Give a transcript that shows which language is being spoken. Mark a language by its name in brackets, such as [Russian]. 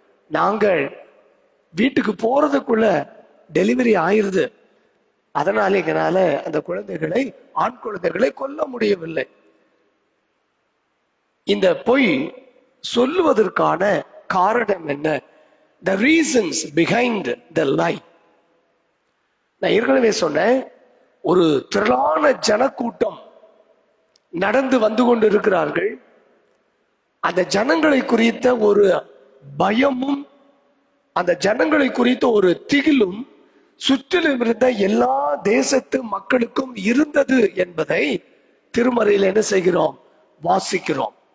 [Tamil] நாங்கள் வீட்டுக்கு போறதுக்குள்ள டெலிவரி ஆயிருது, அதனால எங்களால அந்த குழந்தைகளை, ஆண் குழந்தைகளை கொல்ல முடியவில்லை. இந்த பொய் சொல்லுவதற்கான காரணம் என்ன? [English] The reasons behind the lie. [Tamil] நான் ஏற்கனவே சொன்னேன், ஒரு திரளான ஜனக்கூட்டம் நடந்து வந்து கொண்டு இருக்கிறார்கள். அந்த ஜனங்களை குறித்த ஒரு பயமும், அந்த ஜனங்களை குறித்த ஒரு திகிலும் சுற்றிலும் இருந்த எல்லா தேசத்து மக்களுக்கும் இருந்தது என்பதை திருமறையில் என்ன செய்கிறோம்? வாசிக்கிறோம்.